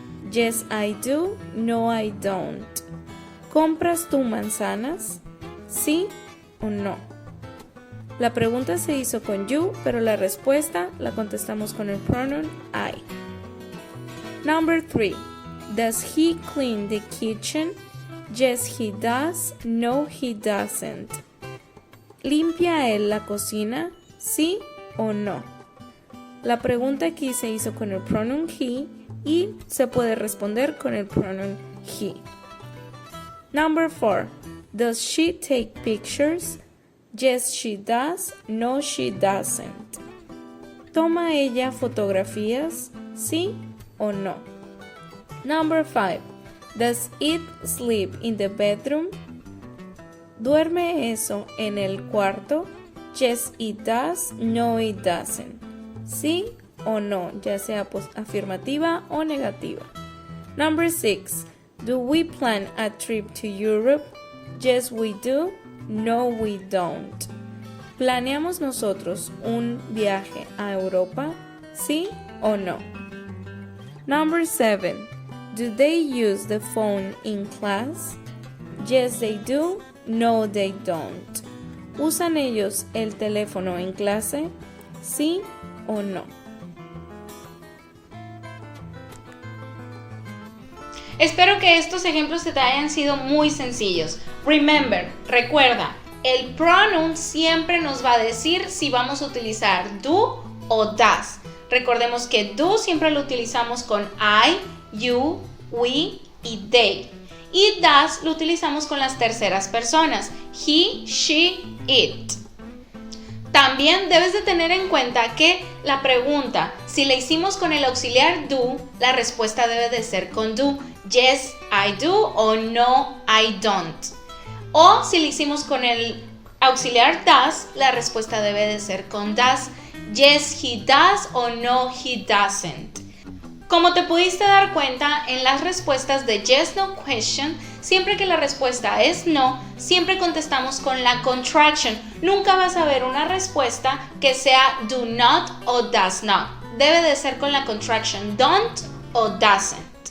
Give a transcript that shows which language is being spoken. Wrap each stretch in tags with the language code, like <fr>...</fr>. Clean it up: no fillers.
<en>Yes, I do. No, I don't.</en> <es>¿Compras tú manzanas? ¿Sí o no? La pregunta se hizo con you, pero la respuesta la contestamos con el pronoun I. Number 3.</es> <en>Does he clean the kitchen? Yes, he does. No, he doesn't.</en> <es>¿Limpia él la cocina? ¿Sí o no? La pregunta aquí se hizo con el pronoun he y se puede responder con el pronoun he.</es> <en>Number 4. Does she take pictures? Yes, she does. No, she doesn't.</en> <es>¿Toma ella fotografías? ¿Sí o no?</es> <en>Number 5. Does it sleep in the bedroom?</en> <es>¿Duerme eso en el cuarto?</es> <en>Yes, it does. No, it doesn't.</en> <es>¿Sí o no? Ya sea afirmativa o negativa.</es> <en>Number 6. Do we plan a trip to Europe? Yes, we do. No, we don't.</en> <es>¿Planeamos nosotros un viaje a Europa? ¿Sí o no?</es> <en>Number 7. Do they use the phone in class? Yes, they do. No, they don't.</en> <es>¿Usan ellos el teléfono en clase? ¿Sí o no? Espero que estos ejemplos te hayan sido muy sencillos. Recuerda, el pronoun siempre nos va a decir si vamos a utilizar do o does. Recordemos que do siempre lo utilizamos con I, you, we y they. Y does lo utilizamos con las terceras personas, he, she, it. También debes de tener en cuenta que la pregunta, si la hicimos con el auxiliar do, la respuesta debe de ser con do.</es> <en>Yes, I do</en> <es>o</es> <en>no, I don't.</en> <es>O si la hicimos con el auxiliar does, la respuesta debe de ser con does.</es> <en>Yes, he does o no, he doesn't.</en> <es>Como te pudiste dar cuenta, en las respuestas de yes, no question, siempre que la respuesta es no, siempre contestamos con la contraction. Nunca vas a ver una respuesta que sea do not o does not. Debe de ser con la contraction don't o doesn't.</es>